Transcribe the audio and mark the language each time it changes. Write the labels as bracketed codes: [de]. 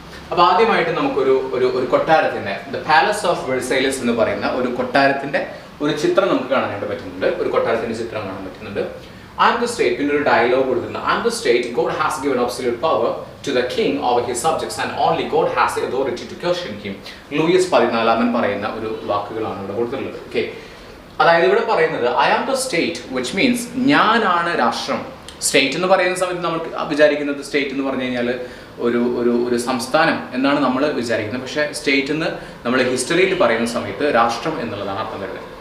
[ml] അപ്പോൾ ആദ്യമായിട്ട് നമുക്കൊരു ഒരു കൊട്ടാരത്തിൻ്റെ ദ പാലസ് ഓഫ് വെഴ്സൈലസ് എന്ന് പറയുന്ന ഒരു കൊട്ടാരത്തിൻ്റെ ഒരു ചിത്രം നമുക്ക് കാണാനായിട്ട് പറ്റുന്നുണ്ട്. ഒരു കൊട്ടാരത്തിൻ്റെ ചിത്രം കാണാൻ പറ്റുന്നുണ്ട്. [en] I am the state, [ml] പിന്നെ ഒരു ഡയലോഗ് കൊടുത്തിട്ടുണ്ട്. [en] I am the state, God has given absolute power to the king over his subjects and only God has the authority to question him. [ml] Luis 14 പറയുന്ന ഒരു വാക്കുകളാണ് ഇവിടെ കൊടുത്തിട്ടുള്ളത്. ഓക്കെ, അതായത് ഇവിടെ പറയുന്നത് [en] I am the state, which means [ml] ഞാനാണ് രാഷ്ട്രം. സ്റ്റേറ്റ് എന്ന് പറയുന്ന സമയത്ത് നമ്മൾ വിചാരിക്കുന്നത് സ്റ്റേറ്റ് എന്ന് പറഞ്ഞു കഴിഞ്ഞാൽ ഒരു സംസ്ഥാനം എന്നാണ് നമ്മൾ വിചാരിക്കുന്നത്. പക്ഷേ സ്റ്റേറ്റ് എന്ന് നമ്മൾ ഹിസ്റ്ററിയിൽ പറയുന്ന സമയത്ത് രാഷ്ട്രം എന്നുള്ളതാണ് അർത്ഥം വരുന്നത്.